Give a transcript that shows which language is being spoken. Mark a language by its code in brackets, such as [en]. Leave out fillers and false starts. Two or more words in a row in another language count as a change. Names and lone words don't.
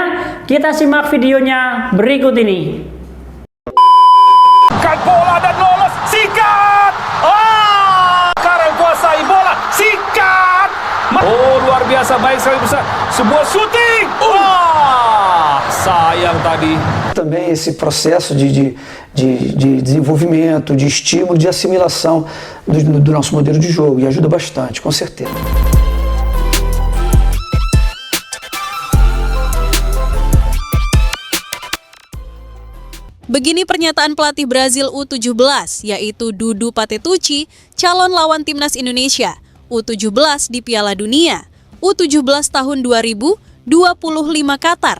[id] Kita simak videonya berikut ini. Bola dan lolos, sikat! Sekarang kuasai bola, sikat! Oh, luar biasa, baik sekali besar. Sebuah shooting! Sayang tadi. [pt] Também esse processo de desenvolvimento, de estímulo, de assimilação do nosso modelo de jogo, e ajuda bastante, com certeza. [id] Begini pernyataan pelatih Brazil U17, yaitu Dudu Patetucci, calon lawan Timnas Indonesia U17 di Piala Dunia U17 tahun 2025 Qatar.